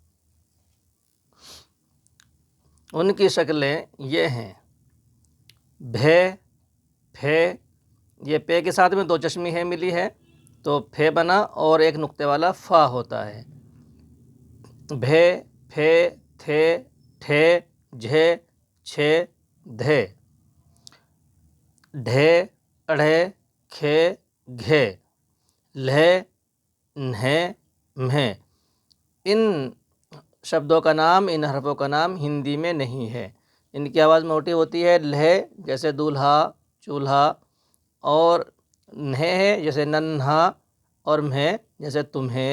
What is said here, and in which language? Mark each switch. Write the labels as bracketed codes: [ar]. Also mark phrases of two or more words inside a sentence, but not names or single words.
[ur] ان کی شکلیں یہ ہیں: بھے، پھے، یہ پے کے ساتھ میں دو چشمی ہے ملی ہے تو پھے بنا اور ایک نقطے والا فا ہوتا ہے۔ بھے، پھے، تھے، ٹھے، جھے، چھے، دھے۔ ڈھے، اڑھے، کھے، گھے، لہے، نہے، مہے۔ ان شبدوں کا نام، ان حرفوں کا نام ہندی میں نہیں ہے۔ ان کی آواز موٹی ہوتی ہے۔ لہے جیسے دولہا، چولہا، اور نہے ہے جیسے ننھا، اور مہے جیسے تمہیں۔